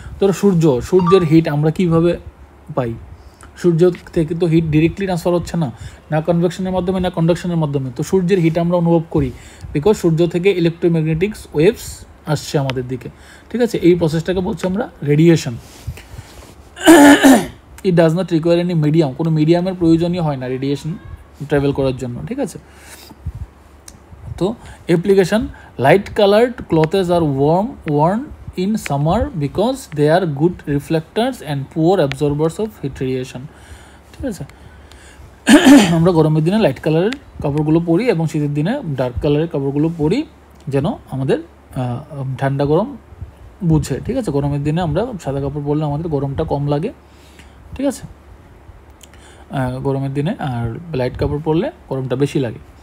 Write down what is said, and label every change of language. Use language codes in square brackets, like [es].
[bn] ধরো সূর্যের হিট আমরা কিভাবে পাই, সূর্য থেকে তো হিট ডিরেক্টলি ট্রান্সফার হচ্ছে না কনভেকশনের মাধ্যমে, না কন্ডাকশনের মাধ্যমে, তো সূর্যের হিট আমরা অনুভব করি, বিকজ সূর্য থেকে ইলেকট্রোম্যাগনেটিক ওয়েভস আসছে আমাদের দিকে। ঠিক আছে, এই প্রসেসটাকে বলছি আমরা radiation. [en] it does not require any medium, [bn] কোনো মিডিয়ামের প্রয়োজনীয় হয় না রেডিয়েশন ট্রাভেল করার জন্য। ঠিক আছে, তো [en] Application, light coloured clothes are worn in summer because they are good reflectors and poor absorbers of heat radiation. [bn] ঠিক আছে, আমরা গরমের দিনে লাইট কালারের কাপড়গুলো পরি এবং শীতের দিনে ডার্ক কালারের কাপড়গুলো পরি, যেন আমাদের ঠান্ডা গরম বুঝে। ঠিক আছে, গরমের দিনে আমরা সাদা কাপড় পরলে আমাদের গরমটা কম লাগে। ঠিক আছে, গরমের দিনে, আর লাইট কাপড় পরলে গরমটা বেশি লাগে।